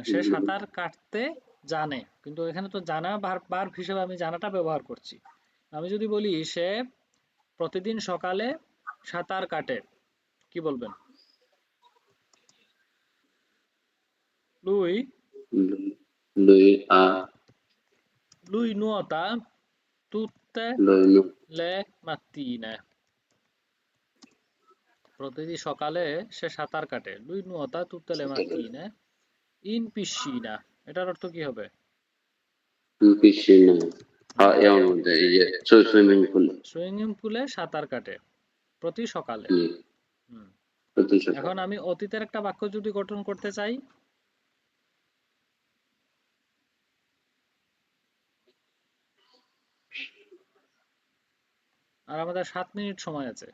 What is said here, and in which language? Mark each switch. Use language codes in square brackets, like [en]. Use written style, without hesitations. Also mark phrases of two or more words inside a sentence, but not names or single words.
[bn] সে সাঁতার কাটতে জানে, কিন্তু এখানে তো জানা ভার্ব হিসেবে আমি জানাটা ব্যবহার করছি। আমি যদি বলি সে প্রতিদিন সকালে সাঁতার কাটে, কি বলবেন? লুই [it] lui ha lui nuota tutte lui nu le mattine, [bn] প্রতিদিন সকালে সে সাঁতার কাটে। [it] lui nuota tutte le mattine in piscina, [bn] এটার অর্থ কি হবে? পিছনে হুম? এর মধ্যে এই যে [en] swimming pool. swimming pool [bn] সাঁতার কাটে প্রতি সকালে। হুম, হুম। প্রতি সকাল। এখন আমি অতীতের একটা বাক্য যদি গঠন করতে চাই, আর আমাদের 7 মিনিট সময় আছে,